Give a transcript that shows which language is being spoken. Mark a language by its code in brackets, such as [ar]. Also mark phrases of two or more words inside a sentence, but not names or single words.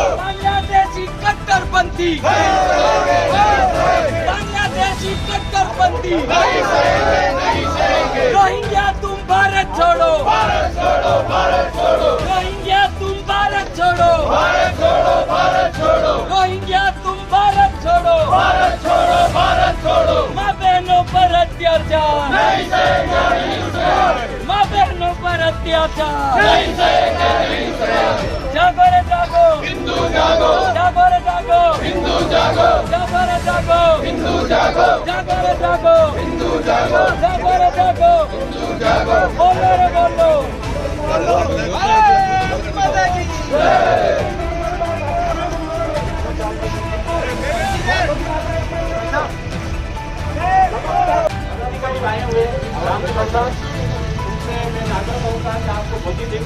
[hi] बांग्लादेशी कट्टरपंथी, बांग्लादेशी कट्टरपंथी, रोहिंग्या तुम भारत छोड़ो, भारत छोड़ो, भारत छोड़ो, रोहिंग्या तुम भारत छोड़ो, भारत छोड़ो, भारत छोड़ो, रोहिंग्या तुम भारत छोड़ो, भारत छोड़ो, भारत छोड़ो। माँ बहनों पर अत्याचार नहीं सहेगा, माँ बहनों पर अत्याचार नहीं सहेगा, जागो रे जागो, हिंदू जागो, जागो रे जागो, हिंदू जागो, जागो रे जागो, हिंदू जागो, जागो रे जागो, हिंदू जागो, जागो रे जागो, हिंदू जागो। बोलो रे बोलो, भारत माता की जय। अधिकारी आए हुए ग्राम सभा उनसे मैं नागर कहूँगा कि आपको मोदी देंगे।